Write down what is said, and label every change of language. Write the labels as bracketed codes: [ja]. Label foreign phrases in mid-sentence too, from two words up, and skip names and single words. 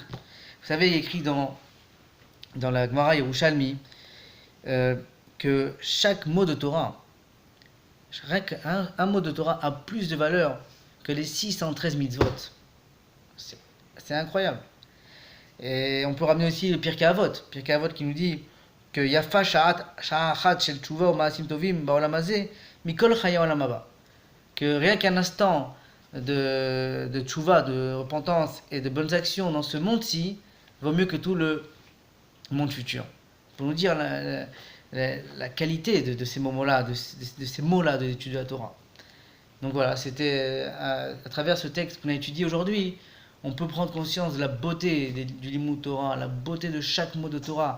[fr] Vous savez, il est écrit dans la Gemara Yerushalmi que chaque mot de Torah, un mot de Torah a plus de valeur que les 613 mitzvot. C'est incroyable. Et on peut ramener aussi le Pirkei Avot. Pirkei Avot qui nous dit que [he] יפה שעה אחת של תשובה ומעשים טובים בעולם הזה מכל חיי העולם הבא. [fr] Que rien qu'un instant de tchouva, de repentance et de bonnes actions dans ce monde-ci vaut mieux que tout le monde futur. Pour nous dire la qualité de ces moments-là, de ces mots-là de l'étude de la Torah. Donc voilà, c'était à travers ce texte qu'on a étudié aujourd'hui, on peut prendre conscience de la beauté du [he] לימוד תורה, [fr] la beauté de chaque mot de Torah.